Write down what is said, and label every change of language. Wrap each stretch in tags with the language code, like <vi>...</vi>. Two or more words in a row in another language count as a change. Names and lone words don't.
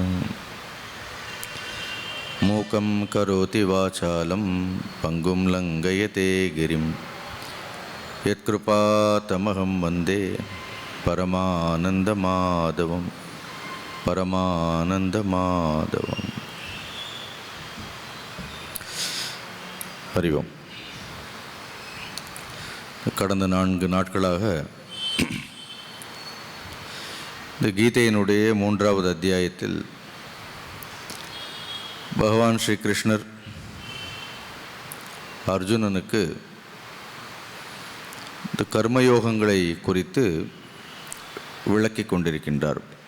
<sa>मूकं करोति वाचालं पंगुं लङ्घयते गिरिं यत्कृपातमहं वन्दे परमानन्दमाधवं परमानन्दमाधवम्। हरि ओम्.</sa> <ta>கடந்த 4 நாட்களாக இந்த கீதையினுடைய 3வது அத்தியாயத்தில் பகவான் ஸ்ரீ கிருஷ்ணர் அர்ஜுனனுக்கு இந்த கர்மயோகங்களை குறித்து விளக்கி கொண்டிருக்கின்றார்.</ta>